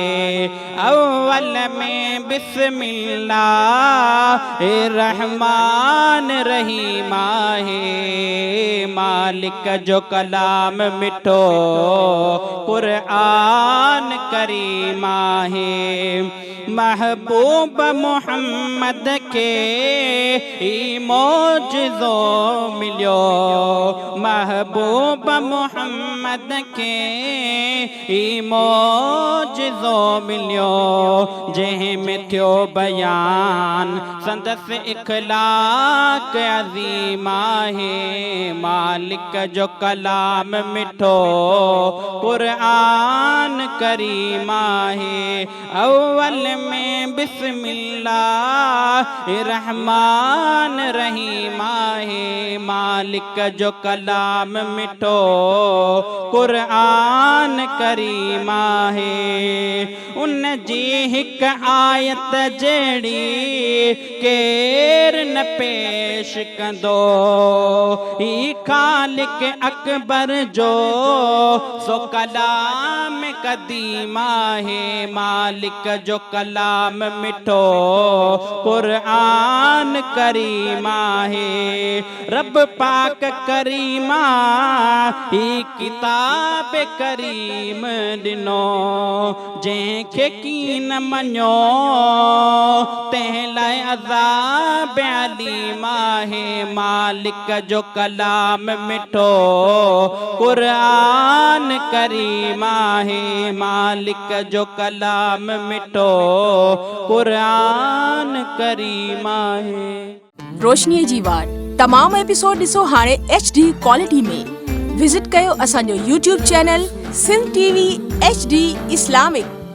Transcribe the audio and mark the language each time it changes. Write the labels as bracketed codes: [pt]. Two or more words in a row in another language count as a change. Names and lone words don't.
[sd] अव्वल में बिस्मिल्लाह रहमान रहीमा है। मालिक जो कलाम मिठो कुरआन करीमा है। महबूब मोहम्मद के मौजज़ो मिलियो। महबूब मोहम्मद के मौजज़ो मिलियो। जंहिंमें थियो बयान संदस इखलाक अज़ीमा है। मालिक जो कलाम मिठो कुरआन करीमा है। अव्वल में बिस्मिल्लाह रहमान रहीमा है। मालिक जो कलाम मिठो कुरआन करीमा है। उन जी हिक आयत जड़ी केर न पेश कंदो। ही खालिक अकबर जो सो कलाम कदीमा है। मालिक जो कलाम मिठो कुरआन करीमा है। रब पाक करीमा ही किताब करीम दिनो। जंहिंखे कीन मञो तंहिं लाइ अज़ाब अलीमा है। मालिक जो कलाम मिठो कुरआन करीमा है। मालिक जो कलाम मिठो कुरआन करीमा है। रोशनी जी वार तमाम एपिसोड ॾिसो हाणे [en] HD quality [sd] में। विजिट कयो असांजो YouTube चैनल सिंध TV HD इस्लामिक।